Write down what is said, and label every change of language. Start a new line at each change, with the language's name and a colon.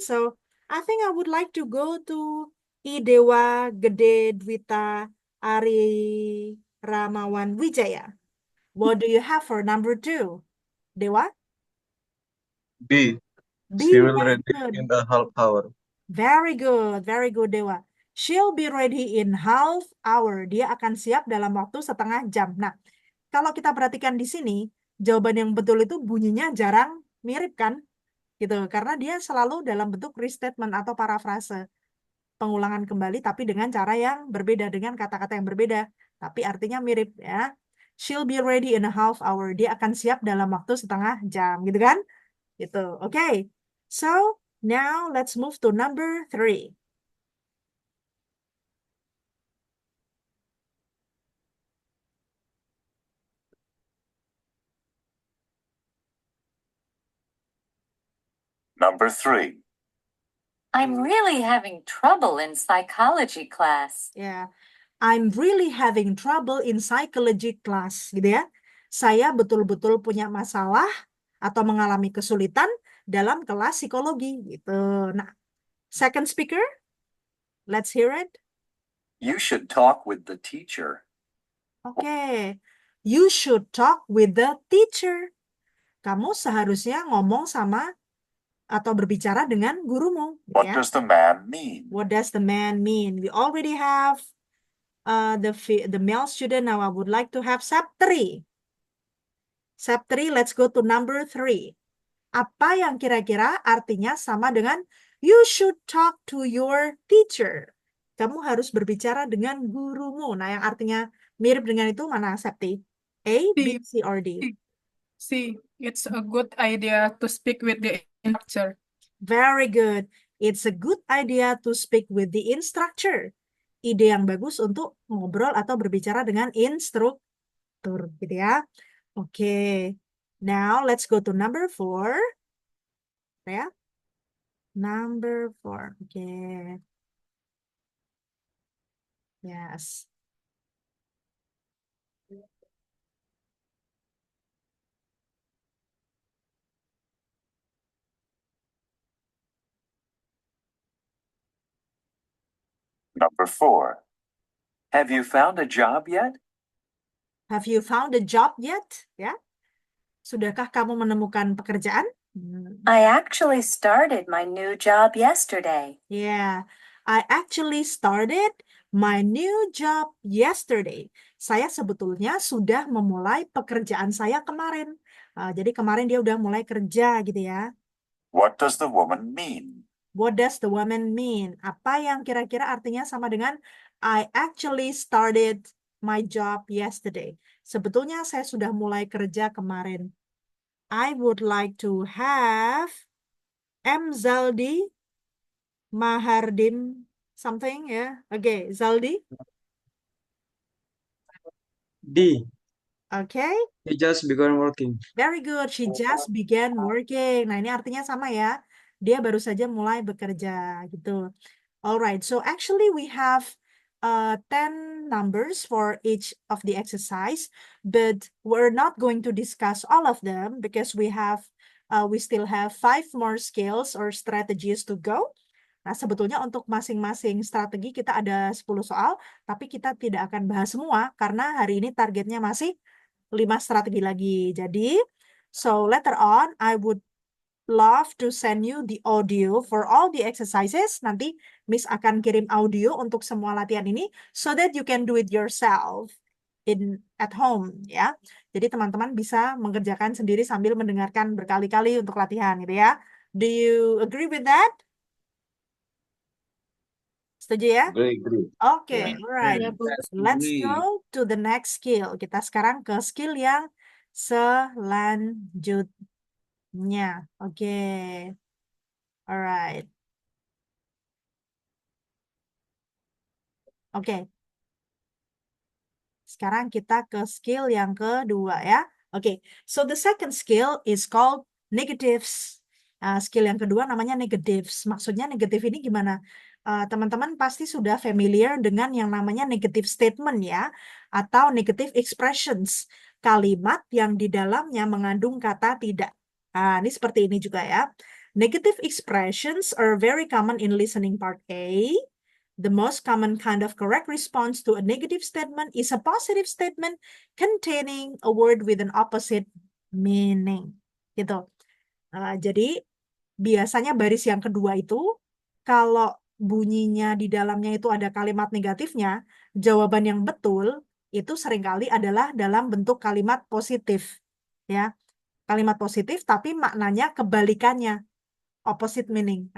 English: So, I think I would like to go to Idewa Gede Dwita Ari Ramawan Wijaya. What do you have for number 2? Dewa? B. B, She will very ready good. in a half hour. Very good, Dewa. She'll be ready in half hour.
Indonesian: Dia akan siap dalam waktu setengah jam. Nah, kalau kita perhatikan di sini, jawaban yang betul itu bunyinya jarang mirip kan? Gitu. Karena dia selalu dalam bentuk restatement atau parafrase. Pengulangan kembali tapi dengan cara yang berbeda, dengan kata-kata yang berbeda. Tapi artinya mirip ya.
English: She'll be ready in a half hour.
Indonesian: Dia akan siap dalam waktu setengah jam. Gitu kan? Gitu. Oke.
English: So, now let's move to number 3. Number 3. I'm really having trouble in psychology class. Ya, I'm really having trouble in psychology class,
Indonesian: gitu ya. Saya betul-betul punya masalah atau mengalami kesulitan dalam kelas psikologi, gitu.
English: Nah, second speaker, let's hear it. You should talk with the teacher. Oke, you should talk with the teacher.
Indonesian: Kamu seharusnya ngomong sama atau berbicara dengan gurumu, gitu
English: What
Indonesian: ya.
English: does the man mean? What does the man mean? We already have the male student. Now I would like to have Saptri. Saptri, let's go to number 3.
Indonesian: Apa yang kira-kira artinya sama dengan
English: you should talk to your teacher?
Indonesian: Kamu harus berbicara dengan gurumu. Nah, yang artinya mirip dengan itu mana, Sapti?
English: A, B, C, or D? See, it's a good idea to speak with the instructor. Very good. It's a good idea to speak with the instructor.
Indonesian: Ide yang bagus untuk ngobrol atau berbicara dengan instruktur, gitu ya.
English: Oke. Now, let's go to number 4. Ya. Number 4. Oke. Yes. Number 4. Have you found a job yet? Have you found a job yet? Ya.
Indonesian: Sudahkah kamu menemukan pekerjaan?
English: I actually started my new job yesterday. Yeah. I actually started my new job yesterday.
Indonesian: Saya sebetulnya sudah memulai pekerjaan saya kemarin. Jadi kemarin dia udah mulai kerja gitu ya.
English: What does the woman mean? What does the woman mean?
Indonesian: Apa yang kira-kira artinya sama dengan
English: I actually started my job yesterday.
Indonesian: Sebetulnya saya sudah mulai kerja kemarin.
English: I would like to have M. Zaldi Mahardim something ya. Oke, Zaldi. D. Okay, He just began working. very good. She just began working.
Indonesian: Nah, ini artinya sama ya. Dia baru saja mulai bekerja gitu.
English: Alright, so actually we have 10 numbers for each of the exercise, but we're not going to discuss all of them because we still have 5 more skills or strategies to go.
Indonesian: Nah, sebetulnya untuk masing-masing strategi kita ada 10 soal, tapi kita tidak akan bahas semua karena hari ini targetnya masih 5 strategi lagi.
English: Jadi, so later on I would love to send you the audio for all the exercises.
Indonesian: Nanti Miss akan kirim audio untuk semua latihan ini
English: so that you can do it yourself at home
Indonesian: ya. Jadi teman-teman bisa mengerjakan sendiri sambil mendengarkan berkali-kali untuk latihan gitu ya.
English: Do you agree with that?
Indonesian: Setuju ya?
English: Agree.
Indonesian: Oke,
English: Yeah. alright.
Indonesian: Ya, Bu.
English: Let's Agree. go to the next skill.
Indonesian: Kita sekarang ke skill yang selanjutnya. Oke. Alright. Oke. Sekarang kita ke skill yang kedua ya.
English: Oke, so the second skill is called negatives.
Indonesian: Skill yang kedua namanya negatives. Maksudnya negatif ini gimana? Teman-teman pasti sudah familiar dengan yang namanya negative statement ya, atau negative expressions. Kalimat yang di dalamnya mengandung kata tidak. Ini seperti ini juga ya.
English: Negative expressions are very common in listening part A. The most common kind of correct response to a negative statement is a positive statement containing a word with an opposite meaning.
Indonesian: Gitu. Jadi biasanya baris yang kedua itu kalau bunyinya di dalamnya itu ada kalimat negatifnya, jawaban yang betul itu seringkali adalah dalam bentuk kalimat positif. Ya, kalimat positif tapi maknanya kebalikannya,
English: opposite meaning.